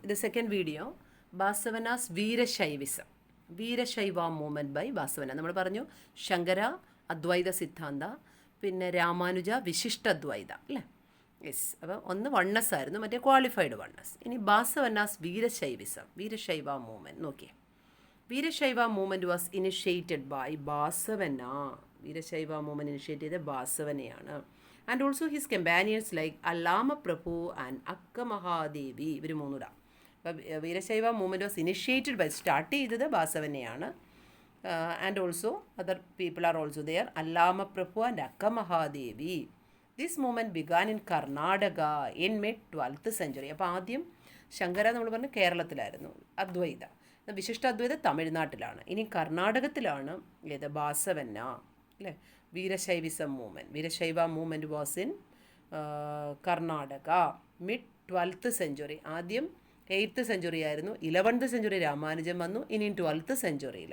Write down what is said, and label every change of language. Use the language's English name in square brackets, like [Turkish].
[English] The second video, Basavana's Veerashaivism. Veerashaiva movement by Basavana. [Malayalam] നമ്മൾ പറഞ്ഞു ശങ്കര അദ്വൈത സിദ്ധാന്ത, പിന്നെ രാമാനുജ വിശിഷ്ടദ്വൈത അല്ലേ? യെസ്. അപ്പോൾ ഒന്ന് വണ്ണസ് ആയിരുന്നു, മറ്റേ ക്വാളിഫൈഡ് വണ്ണസ്. ഇനി ബാസവനാസ് വീരശൈവിസം, വീരശൈവ മൂവ്മെൻറ്റ് നോക്കിയേ. [English] Veerashaiva movement was initiated by Basavanna. [Malayalam] Veerashaiva movement initiate ചെയ്ത ബാസവനയാണ്. [English] and also his companions like Allama Prabhu and Akka Mahadevi, [Malayalam] ഇവർ മൂന്നുടാ. അപ്പോൾ Veerashaiva movement [English] was initiated by, [Malayalam] start ചെയ്തത് ബാസവനയാണ്. [English] And also other people are also there, Allama Prabhu and Akka Mahadevi. This movement began in Karnataka in mid 12th century. [Malayalam] അപ്പോൾ ആദ്യം ശങ്കര നമ്മൾ പറഞ്ഞു കേരളത്തിലായിരുന്നു, അദ്വൈത വിശിഷ്ട അദ്വൈത തമിഴ്നാട്ടിലാണ്. ഇനി കർണാടകത്തിലാണ് ഏത് ബാസവന്ന അല്ലേ? [English] Veerashaivism movement, Veerashaiva movement was in Karnataka mid 12th century. [Malayalam] ആദ്യം 8th century ആയിരുന്നു, 11th century രാമാനുജൻ വന്നു, ഇനി 12th century.